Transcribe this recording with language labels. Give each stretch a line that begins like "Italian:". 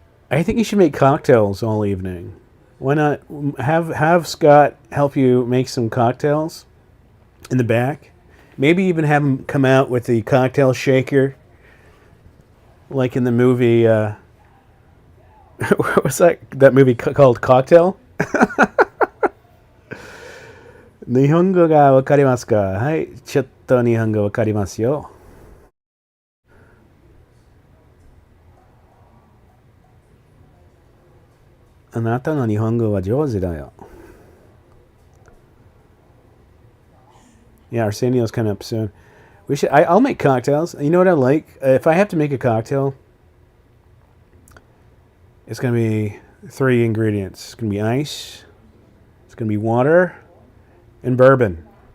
English: I think you should make cocktails all evening. Why not have Scott help you make some cocktails in the back? Maybe even have him come out with the cocktail shaker, like in the movie. What was that movie called Cocktail?
Japanese: 日本語がわかりますか？はい、ちょっと日本語わかりますよ。あなたの日本語は上手だよ。
English: Yeah, Arsenio's coming up soon. We should. I'll make cocktails. You know what I like? If I have to make a cocktail, it's gonna be 3 ingredients. It's gonna be ice. It's gonna be water, and bourbon.